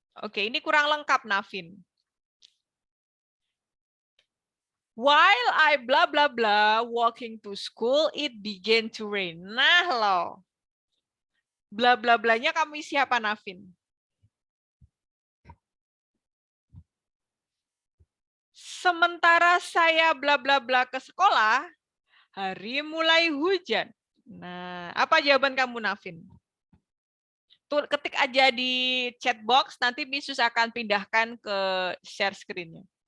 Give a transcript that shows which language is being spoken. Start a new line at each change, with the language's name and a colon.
Indonesian: Oke, ini kurang lengkap, Navin.
English: While I blah blah blah walking to school, it began to rain.
Indonesian: Nah loh. Blah blah blahnya kamu siapa, Navin? Sementara saya bla bla bla ke sekolah, hari mulai hujan. Nah, apa jawaban kamu, Navin? Tuh, ketik aja di chat box, nanti Misus akan pindahkan ke share screen-nya.